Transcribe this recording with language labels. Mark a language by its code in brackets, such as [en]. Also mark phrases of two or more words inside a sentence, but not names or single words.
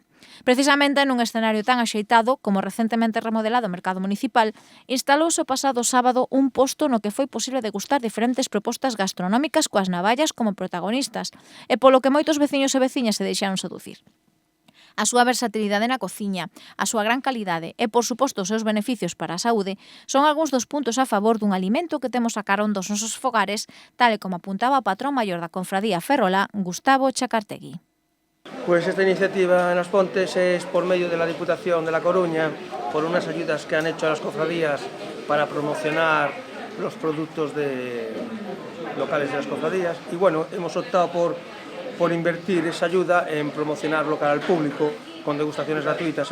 [gl] Precisamente nun escenario tan axeitado como recentemente remodelado o mercado municipal, instalouse o pasado sábado un posto no que foi posible degustar diferentes propostas gastronómicas coas navallas como protagonistas, e polo que moitos veciños e veciñas se deixaron seducir. A súa versatilidade na cociña, a súa gran calidade e, por suposto, os seus beneficios para a saúde son algúns dos puntos a favor dun alimento que temos a carón dos nosos fogares, tal e como apuntaba o patrón maior da Confradía Ferrolá, Gustavo Chacartegui. [es] Pues esta iniciativa en Las Pontes es por medio de la Diputación de La Coruña, por unas ayudas que han hecho a las cofradías para promocionar los productos locales de las cofradías. Y bueno, hemos optado por invertir esa ayuda en promocionarlo cara al público con degustaciones gratuitas.